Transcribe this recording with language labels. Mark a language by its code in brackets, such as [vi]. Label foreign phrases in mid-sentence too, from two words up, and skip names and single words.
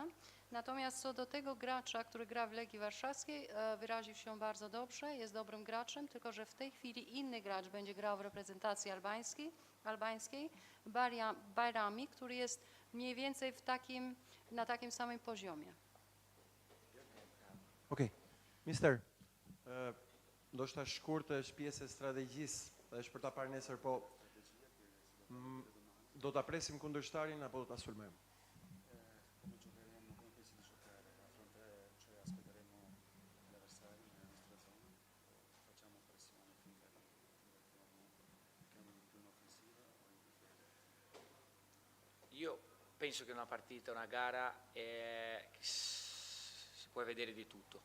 [pl] Natomiast co do tego gracza, który gra w Legii Warszawskiej, wyraził się bardzo dobrze, jest dobrym graczem, tylko że w tej chwili inny gracz będzie grał w reprezentacji albańskiej, Bajrami, który jest mniej więcej na takim samym poziomie. Okej. [sq] Mister, ndoshta shkurt është pjesë e strategjisë, është për ta parë nesër, po do ta presim kundërshtarin apo do ta sulmojmë? [it] Io penso che una partita, una gara, si può vedere di tutto.